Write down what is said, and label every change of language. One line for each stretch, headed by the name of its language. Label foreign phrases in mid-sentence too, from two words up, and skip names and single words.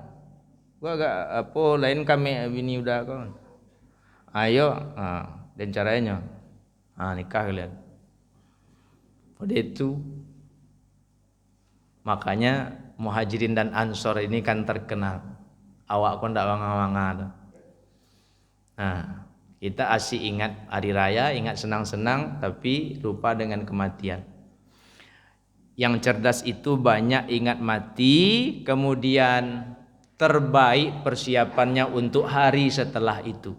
Indonesian: Gua agak lain kami bini udah kan. Ayo, dan caranya. Nikah kalian. Pada itu makanya Muhajirin dan Ansor ini kan terkenal.
Minangkabau: Awak kok ndak wanga-wanga.
Indonesian: Kita asik ingat hari raya, ingat senang-senang, tapi lupa dengan kematian. Yang cerdas itu banyak ingat mati, kemudian terbaik persiapannya untuk hari setelah itu.